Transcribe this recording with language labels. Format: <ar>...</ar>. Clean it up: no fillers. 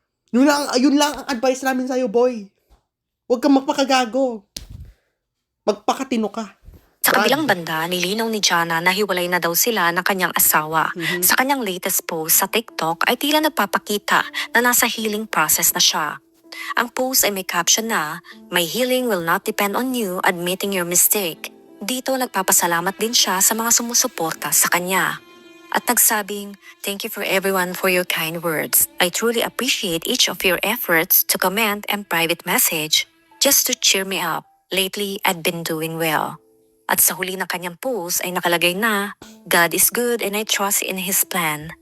<tl>Yun lang ang advice namin sa'yo, boy. Huwag kang magpakagago. Magpakatino ka. Sa kabilang banda, nilinaw ni Jana na hiwalay na daw sila ng kanyang asawa. Sa kanyang latest post sa TikTok ay tila nagpapakita na nasa healing process na siya. Ang post ay may caption na,</tl> <en>"My healing will not depend on you admitting your mistake."</en> <tl>Dito nagpapasalamat din siya sa mga sumusuporta sa kanya. At nagsabing,</tl> <en>"Thank you for everyone for your kind words. I truly appreciate each of your efforts to comment and private message just to cheer me up. Lately, I've been doing well."</en> <tl>At sa huli ng kanyang post ay nakalagay na,</tl> <en>"God is good and I trust in His plan.</en>